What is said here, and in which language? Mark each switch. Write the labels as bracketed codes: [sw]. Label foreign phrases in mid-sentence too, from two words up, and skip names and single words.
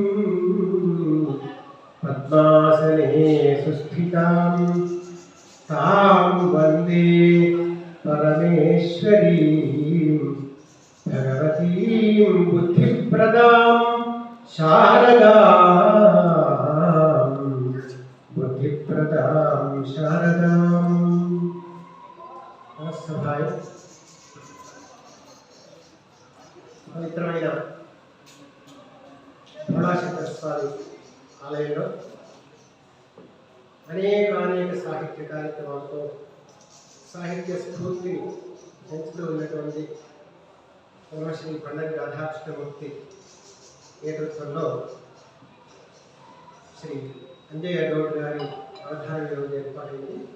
[sa] पद्मासने सुस्थितां तां वन्दे परमेश्वरीं भगवतीं बुद्धिप्रदां शारदां बुद्धिप्रदां शारदां [te] सभाय पवित्रమైన భోళాశంకర స్వామి ఆలయంలో అనేక సాహిత్య కార్యక్రమాలతో సాహిత్య స్ఫూర్తిని పెంచుతూ ఉన్నటువంటి బ్రహ్మశ్రీ పండరి రాధాకృష్ణమూర్తి నేతృత్వంలో శ్రీ అంజయ్య గౌడ్ గారి అవధానం ఈరోజు ఏర్పాటైంది.